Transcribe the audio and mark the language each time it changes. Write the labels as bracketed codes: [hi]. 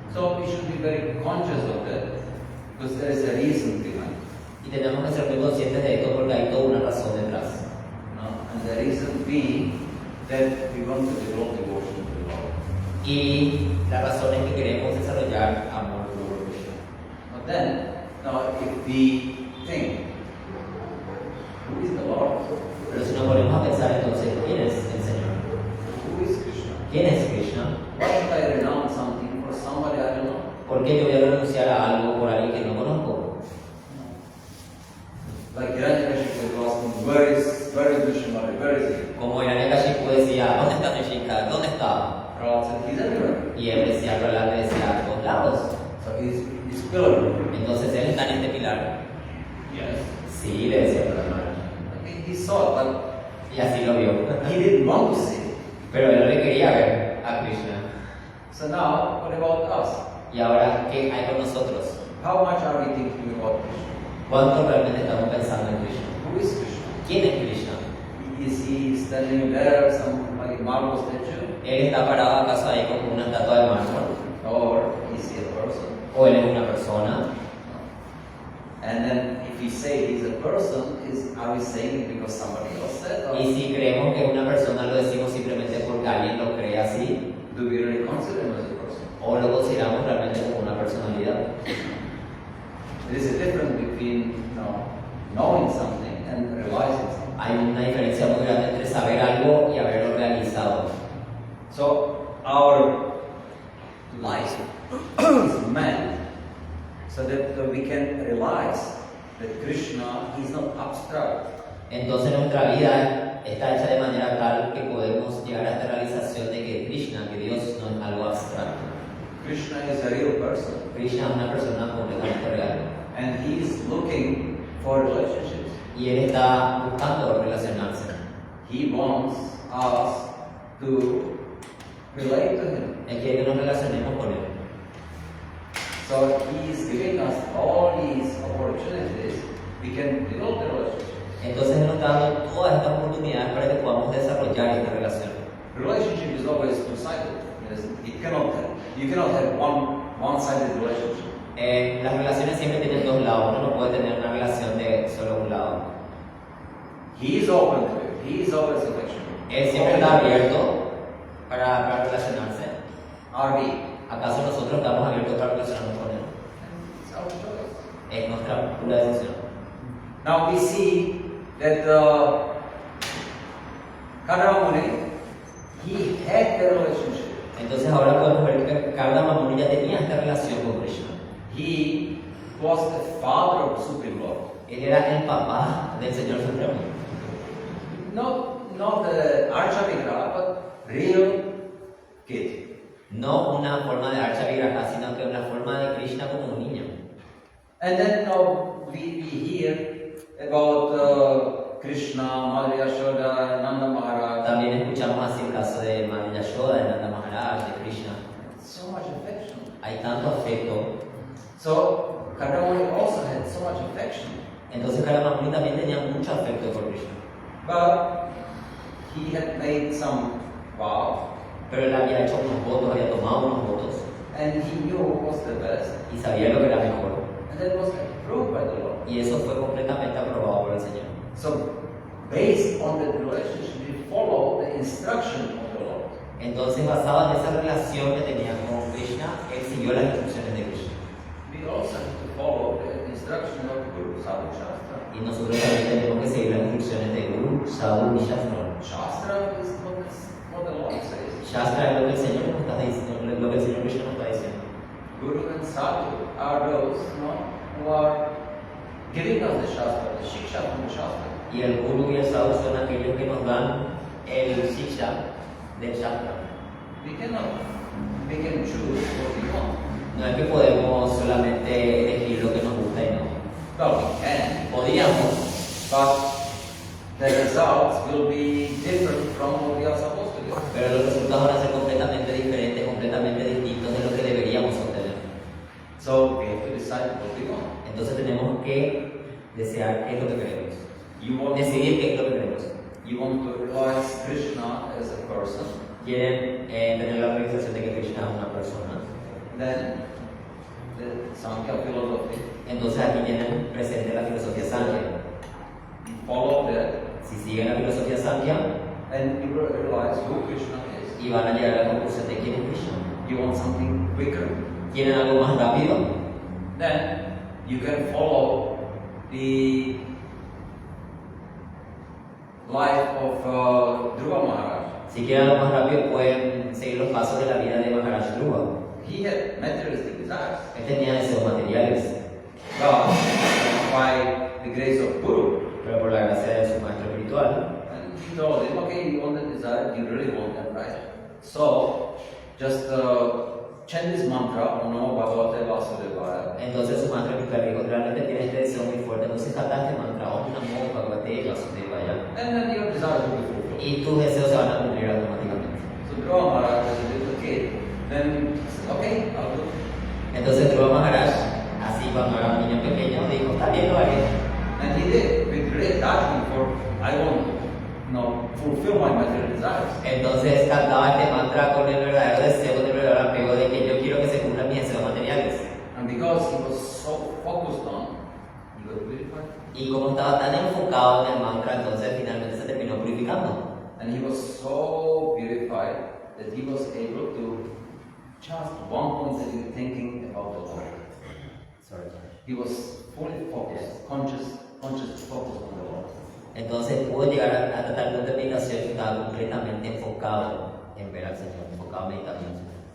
[en] So we should be very conscious of that, because there is a reason behind it. [es] Y tenemos que ser muy conscientes de esto porque hay toda una razón detrás. [en] And the reason being that we want to develop devotion to the Lord. [es] Y la razón es que queremos desarrollar amor por Krishna. [en] But then, if we think, who is the Lord? [es] Pero si nos ponemos a pensar entonces, ¿quién es el Señor? [en] Who is Krishna? [es] ¿Quién es Krishna? [en] Why should I renounce something for somebody I don't know? [es] ¿Por qué yo voy a renunciar a algo por alguien que no conozco? [en] Like Hiranyakashipu was asking, where is Vishnu? Where is he? [es] Como Hiranyakashipu decía, ¿dónde está Nishika? ¿Dónde está? [en] Prahlad said, he's everywhere. [es] Y él decía, Prahlad decía, a todos lados. [en] So he's pillar. [es] Entonces él está en este pilar. [en] Yes. [es] Sí, le decía Prahlad. [en] He saw it, [es] Y así lo vio. [en] but he didn't want to see it. [es] Pero él no le quería ver a Krishna. [en] So now, what about us? [es] Y ahora, ¿qué hay con nosotros? [en] How much are we thinking about Krishna? [es] ¿Cuánto realmente estamos pensando en Krishna? [en] Who is Krishna? [es] ¿Quién es Krishna? [en] Is he standing there, some like marble statue? [es] ¿Él está parado acaso ahí como una estatua de mármol? [en] Or is he a person? [es] ¿O él es una persona? [en] And then if we say he's a person, are we saying it because somebody else said? Or [es] Y si creemos que es una persona, lo decimos simplemente porque alguien lo cree así, [en] do we really consider him as a person? [es] o lo consideramos realmente como una personalidad. [en] There is a difference between knowing something and realizing something. [es] Hay una diferencia muy grande entre saber algo y haberlo realizado. [en] So our life is meant so that we can realize that Krishna is not abstract. [es] Entonces nuestra vida está hecha de manera tal que podemos llegar a esta realización de que Krishna, que Dios, no es algo abstracto. [en] Krishna is a real person, [es] Krishna es una persona completamente real. [en] and he is looking for relationships. [es] Y Él está buscando relacionarse. [en] He wants us to relate to him. [es] Él quiere que nos relacionemos con Él. [en] So he is giving us all these opportunities. We can build the relationship. [es] Entonces Él nos está dando todas estas oportunidades para que podamos desarrollar esta relación. [en] Relationship is always two-sided. You cannot have one-sided relationship. [es] Las relaciones siempre tienen dos lados. Uno no puede tener una relación de solo un lado. [en] He is open to it. He is always affectionate. [es] Él siempre está abierto para relacionarse. [en] Are we? [es] ¿Acaso nosotros estamos abiertos para relacionarnos con Él? [en] It's our choice. [es] Es nuestra pura decisión. [en] Now we see that Kadava Muni, he had the relationship. [es] Entonces ahora podemos ver que Karna Mamuni ya tenía esta relación con Krishna. [en] He was the father of the Supreme Lord. [es] Él era el papá del Señor Supremo. [en] Not the Archa Vigraha, but real kid. [es] No una forma de Archa Vigraha, sino que una forma de Krishna como un niño. [en] And then now we hear about Krishna, Madhya Yashoda, Nanda Maharaj. [es] También escuchamos así el caso de Madhya Yashoda, de Nanda Maharaj, de Krishna. [en] So much affection. [es] Hay tanto afecto. [en] So Kadamuni also had so much affection. [es] Entonces Karna Mamuni también tenía mucho afecto por Krishna. [en] But he had made some vow, [es] Pero él había hecho unos votos, había tomado unos votos [en] and he knew what was the best, [es] y sabía lo que era mejor. [en] and that was approved by the Lord. [es] Y eso fue completamente aprobado por el Señor. [en] So, based on that relationship, we follow the instruction of the Lord. [es] Entonces, basado en esa relación que tenía con Krishna, él siguió las instrucciones de Krishna. [en] We also have to follow the instruction of Guru Sadhu Shastra. [es] Y nosotros también tenemos que seguir las instrucciones de Guru, Sadhu y Shastra. [en] Shastra is what the Lord says. [es] Shastra es lo que el Señor nos está diciendo, lo que el Señor Krishna nos está diciendo. [en] Guru and Sadhu are those who are giving us the Shastra, the Shiksha from the Shastra. [es] Y el Guru y el Sadhu son aquellos que nos dan el Shiksha del Shastra. [en] We can choose what we want. [es] No es que podemos solamente elegir lo que nos gusta y no. [en] Well, we can, [es] Podríamos, [en] but the results will be different from what we are supposed to do. [es] pero los resultados van a ser completamente diferentes, completamente distintos de lo que deberíamos obtener. [en] So we have to decide what we want. [es] Entonces tenemos que desear qué es lo que queremos. [en] You [es] Decidir qué es lo que queremos. [en] want to realize Krishna as a person, [es] Quieren tener la realización de que Krishna es una persona. [en] then the Sankhya philosophy, [es] Entonces aquí tienen presente la filosofía Sankhya. [en] you follow that, [es] Si siguen la filosofía Sankhya, [en] and you will realize who Krishna is. [es] y van a llegar a la conclusión de quién es Krishna. [en] You want something quicker, [es] Quieren algo más rápido, [en] then you can follow the life of Dhruva Maharaj. [es] si quieren algo más rápido pueden seguir los pasos de la vida de Maharaj Dhruva. [en] He had materialistic desires. [es] Él tenía deseos materiales, [en] But by the grace of Guru, [es] pero por la gracia de su maestro espiritual, [en] and he told him, okay, you want that desire, you really want that, right? So, just chant this mantra, [sa] Om Namo Bhagavate Vasudevaya. [es] entonces su maestro espiritual dijo, realmente tienes este deseo muy fuerte, entonces canta este mantra, [sa] Om Namo Bhagavate Vasudevaya, [en] And then your desire will be fulfilled. [es] y tus deseos se van a cumplir automáticamente. [en] So Dhruva Maharaj was a little kid. Then he said, okay, I'll do it. [es] Entonces Dhruva Maharaj, así cuando era un niño pequeño, dijo, está bien, lo haré. [en] And he did, with great attachment for, I want to, fulfill my material desires. [es] Entonces cantaba este mantra con el verdadero deseo, con el verdadero apego de que yo quiero que se cumplan mis deseos materiales. [en] And because he was so focused on, he got purified. [es] Y como estaba tan enfocado en el mantra, entonces finalmente se terminó purificando. [en] And he was so purified that he was able to just one point thinking about the Lord. Sorry. He was fully focused, conscious focus on the Lord. [es] Entonces pudo llegar a tal punto de meditación que estaba completamente enfocado en ver al Señor, enfocado en meditar en el Señor.